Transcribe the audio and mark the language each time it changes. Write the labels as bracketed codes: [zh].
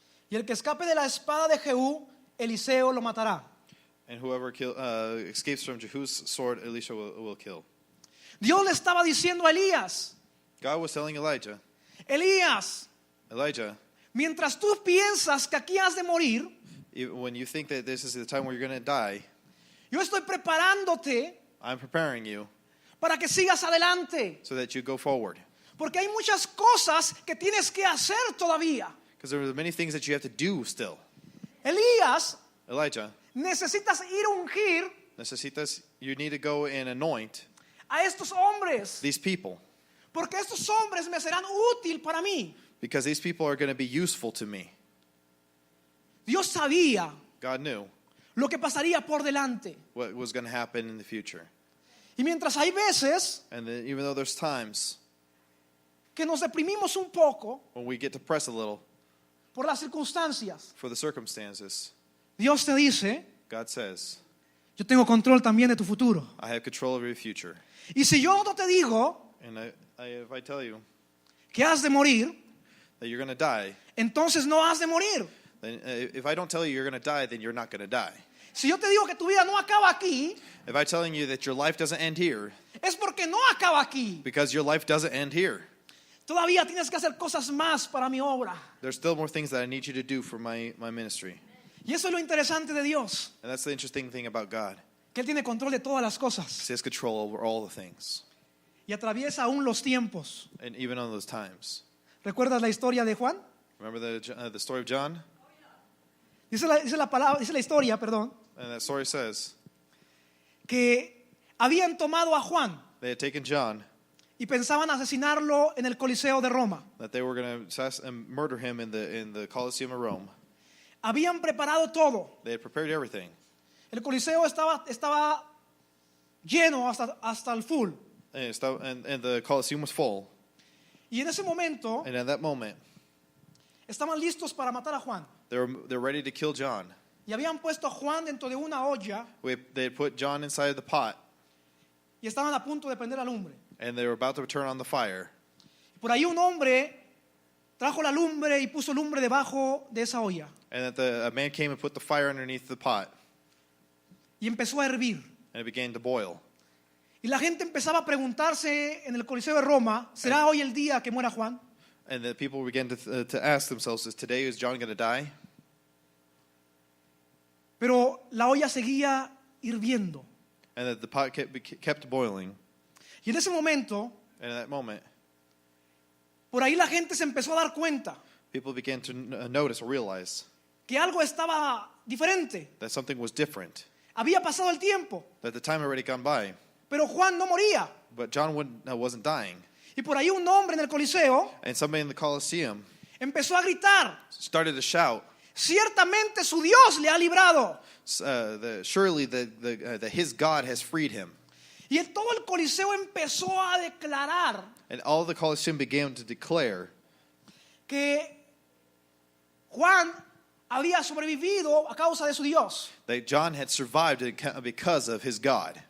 [es] Y el que escape de la espada de Jehú, Eliseo lo matará. [en] And whoever escapes from Jehu's sword, Elisha will kill. [es] Dios le estaba diciendo a Elías, [en] God was telling Elijah, [es] Elías, mientras tú piensas que aquí has de morir, [en] when you think that this is the time where you're going to die, [es] yo estoy preparándote [en] I'm preparing you [es] para que sigas adelante. [en] so that you go forward. [es] Porque hay muchas cosas que tienes que hacer todavía. [en] Because there are many things that you have to do still. [es] Elías [en] Elijah [es] necesitas ir a ungir [en] You need to go and anoint [es] a estos hombres, [en] these people, [es] porque estos hombres me serán útil para mí. [en] because these people are going to be useful to me. [es] Dios sabía [en] God knew [es] lo que pasaría por delante. [en] what was going to happen in the future. [es] Y mientras hay veces [en] And then, even though there's times [es] que nos deprimimos un poco [en] when we get depressed a little [es] por las circunstancias, [en] for the circumstances, [es] Dios te dice, [en] God says, [es] yo tengo control también de tu futuro. [en] I have control over your future. [es] Y si yo no te digo [en] And if I tell you [es] que has de morir, [en] that you're going to die, [es] entonces no has de morir. [en] then if I don't tell you you're going to die, then you're not going to die. [es] Si yo te digo que tu vida no acaba aquí, [en] If I'm telling you that your life doesn't end here, [es] es porque no acaba aquí. [en] because your life doesn't end here, [es] Todavía tienes que hacer cosas más para mi obra. [en] there's still more things that I need you to do for my ministry. [es] Y eso es lo interesante de Dios, [en] And that's the interesting thing about God. [es] que Él tiene control de todas las cosas [en] He has control over all the things, [es] y atraviesa aún los tiempos. [en] and even on those times. [es] ¿Recuerdas la historia de Juan? [en] Remember the story of John? [es] Dice la historia, perdón, [en] And that story says [es] que habían tomado a Juan [en] they had taken John, [es] y pensaban asesinarlo en el Coliseo de Roma. [en] that they were going to murder him in the Colosseum of Rome. [es] Habían preparado todo. [en] They had prepared everything. [es] El Coliseo estaba lleno hasta el full. [en] And the Colosseum was full. [es] Y en ese momento [en] And at that moment, [es] estaban listos para matar a Juan. [en] they're ready to kill John. [es] Y habían puesto a Juan dentro de una olla [en] They had put John inside of the pot, [es] y estaban a punto de prender la lumbre. [en] and they were about to turn on the fire. [es] Por ahí un hombre trajo la lumbre y puso lumbre debajo de esa olla. [en] And that a man came and put the fire underneath the pot, [es] Y empezó a hervir. [en] and it began to boil. [es] Y la gente empezaba a preguntarse en el Coliseo de Roma, ¿será hoy el día que muera Juan? [en] And the people began to ask themselves, is John going to die? [es] Pero la olla seguía hirviendo. [en] And that the pot kept boiling. [es] Y en ese momento, [en] And in that moment, [es] por ahí la gente se empezó a dar cuenta [en] people began to notice or realize [es] que algo estaba diferente. [en] that something was different, [es] Había pasado el tiempo, [en] that the time had already gone by. [es] pero Juan no moría. [en] But John wasn't dying. [es] Y por ahí un hombre en el Coliseo [en] And somebody in the Colosseum [es] empezó a gritar, [en] started to shout, [es] ciertamente su Dios le ha librado. [en] surely that his God has freed him. [es] Y todo el Coliseo empezó a declarar [en] And all the Colosseum began to declare [es] que Juan había sobrevivido a causa de su Dios. [en] that John had survived because of his God.